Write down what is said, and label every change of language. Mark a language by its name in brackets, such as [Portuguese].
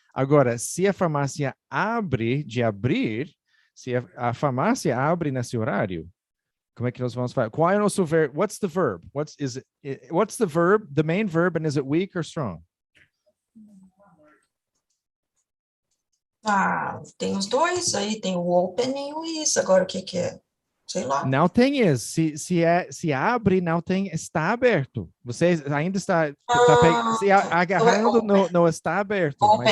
[Portuguese] Agora, se a farmácia abre, de abrir, se a farmácia abre nesse horário, como é que nós vamos falar? Qual é o nosso verbo? [English] What's the verb? What's the verb? The main verb, and is it weak or strong? [Portuguese] Ah, tem os dois aí, tem o open e o is. Agora o que que é? Sei lá. Não tem is. Se abre, não tem está aberto. Você ainda está se agarrando no está aberto, [English] Open.